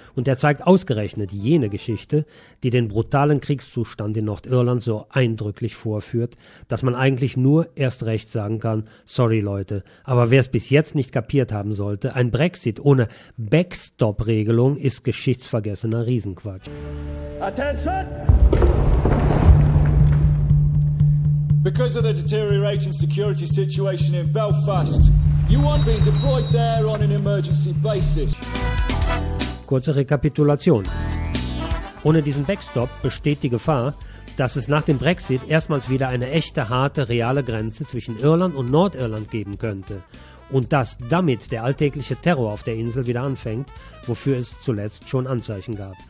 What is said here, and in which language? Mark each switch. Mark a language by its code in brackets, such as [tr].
[de] Und er zeigt ausgerechnet jene Geschichte, die den brutalen Kriegszustand in Nordirland so eindrücklich vorführt, dass man eigentlich nur erst recht sagen kann, sorry Leute, aber wer es bis jetzt nicht kapiert haben sollte, ein Brexit ohne Backstop Regelung ist geschichtsvergessener Riesenquatsch. [en] Attention! Because of the deteriorating security situation in Belfast, you won't be deployed there on an emergency basis. [de] Kurze Rekapitulation. Ohne diesen Backstop besteht die Gefahr, dass es nach dem Brexit erstmals wieder eine echte, harte, reale Grenze zwischen Irland und Nordirland geben könnte. Und dass damit der alltägliche Terror auf der Insel wieder anfängt, wofür es zuletzt schon Anzeichen gab.